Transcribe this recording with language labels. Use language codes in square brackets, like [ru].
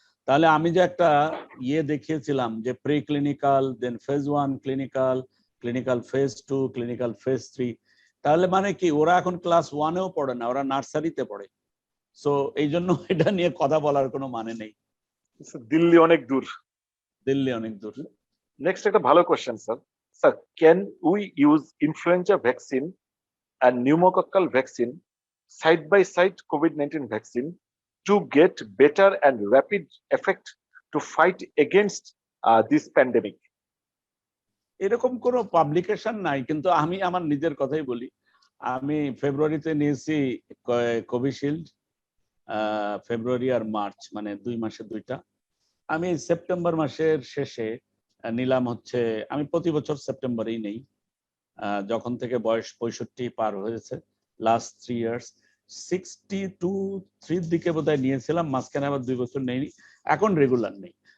[bn] তাহলে আমি যে একটা ইয়ে দেখিয়েছিলাম যে প্রিক্লিনিক্যাল, দেন phase 1 clinical, clinical phase 2, clinical phase 3, তাহলে মানে কি ওরা এখন ক্লাস 1-এও পড়ে না, ওরা নার্সারিতে পড়ে। সো এই জন্য এটা নিয়ে কথা বলার কোনো মানে নেই। দিল্লি অনেক দূর। দিল্লি অনেক দূর। [en] next [bn] একটা ভালো question sir, [en] Sir can we use influenza vaccine and pneumococcal vaccine side by side COVID-19 vaccine to get better and rapid effect to fight against this pandemic? [bn] এরকম কোনো পাবলিকেশন নাই, কিন্তু আমি আমার নিজের কথাই বলি। আমি ফেব্রুয়ারিতে নিয়েছি কোভিশিল্ড, ফেব্রুয়ারি আর মার্চ, মানে 2 মাসে 2টা। আমি সেপ্টেম্বর মাসের শেষে নিলাম হচ্ছে, আমি প্রতি বছর সেপ্টেম্বরেই নেই, যখন থেকে বয়স 65 পার হয়েছে, লাস্ট 3 ইয়ার্স 62-3 দিকে বোধহয় নিয়েছিলাম, মাঝখানে আবার 2 বছর নেইনি, এখন রেগুলার নেই।